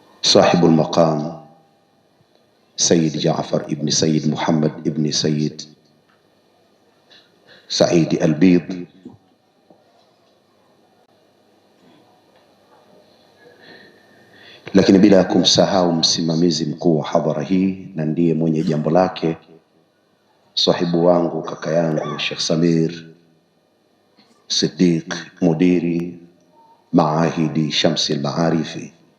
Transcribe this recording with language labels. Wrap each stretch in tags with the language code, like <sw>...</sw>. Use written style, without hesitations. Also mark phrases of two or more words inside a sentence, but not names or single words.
<ar>صاحب المقام سيد جعفر ابن سيد محمد ابن سيد سعيد البيض،</ar> <sw>lakini bila kumsahau msimamizi mkuu wa hadhara hii na ndiye mwenye jambo lake, sahibu wangu, kaka yangu Sheikh Samir Siddiq, mudiri maahidi Shamsi al-Maarifi.</sw>